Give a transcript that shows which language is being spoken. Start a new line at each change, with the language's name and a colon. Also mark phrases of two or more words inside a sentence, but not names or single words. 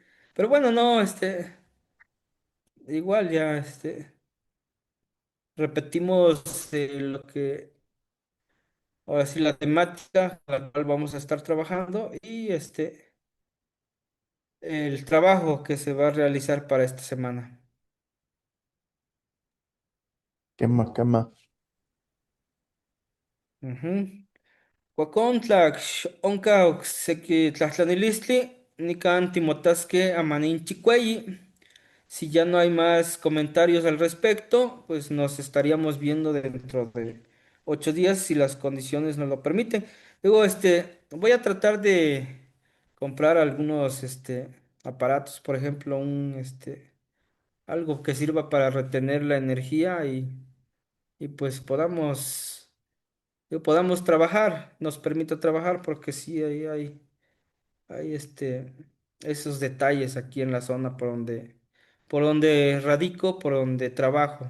Spanish: Pero bueno, no, igual ya, repetimos lo que, ahora sí, la temática a la cual vamos a estar trabajando y el trabajo que se va a realizar para esta semana.
Nahuatl languages: Quema. Ujú. Cuacontlac, onca, sequi, tlahtlanilistli. nikan timotasque amanin chicueyi.
Spanish: Si ya no hay más comentarios al respecto, pues nos estaríamos viendo dentro de 8 días si las condiciones nos lo permiten. Luego, voy a tratar de comprar algunos, aparatos, por ejemplo, algo que sirva para retener la energía y pues podamos trabajar, nos permita trabajar, porque sí, hay esos detalles aquí en la zona por donde radico, por donde trabajo.